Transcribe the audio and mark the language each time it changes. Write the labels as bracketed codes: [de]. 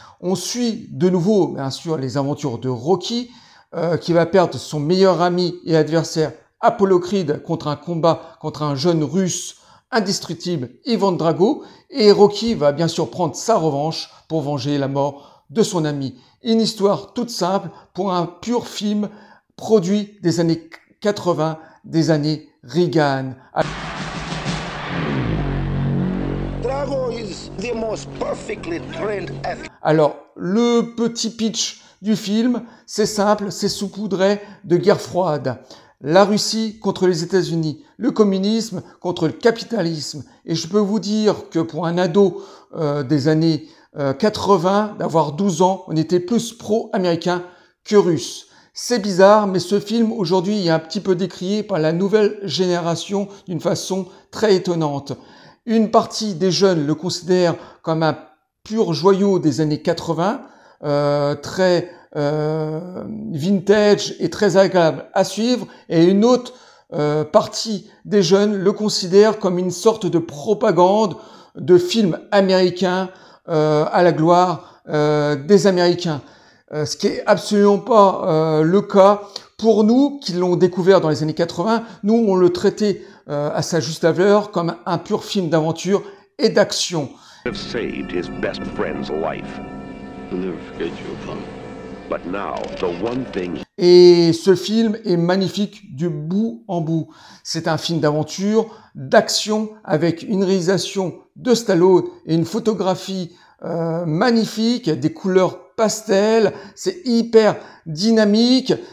[fr] On suit de nouveau, bien sûr, les aventures de Rocky, qui va perdre son meilleur ami et adversaire Apollo Creed contre un combat contre un jeune russe indestructible, Ivan Drago, et Rocky va bien sûr prendre sa revanche pour venger la mort de son ami. Une histoire toute simple pour un pur film produit des années 80, des années Reagan. [en] Drago is the most perfectly trained athlete. [fr] Alors, le petit pitch du film, c'est simple, c'est saupoudré de guerre froide. La Russie contre les États-Unis, le communisme contre le capitalisme. Et je peux vous dire que pour un ado des années 80, d'avoir 12 ans, on était plus pro-américain que russe. C'est bizarre, mais ce film, aujourd'hui, est un petit peu décrié par la nouvelle génération d'une façon très étonnante. Une partie des jeunes le considère comme un pur joyau des années 80, très vintage et très agréable à suivre, et une autre partie des jeunes le considère comme une sorte de propagande de film américain à la gloire des Américains. Ce qui est absolument pas le cas pour nous qui l'ont découvert dans les années 80. Nous, on le traitait à sa juste valeur comme un pur film d'aventure et d'action. [en] Saved his best friend's life. I'll never forget you, Apollo. But now, the one thing [fr] Et ce film est magnifique du bout en bout. C'est un film d'aventure, d'action, avec une réalisation de Stallone et une photographie magnifique, des couleurs pastel, c'est hyper dynamique.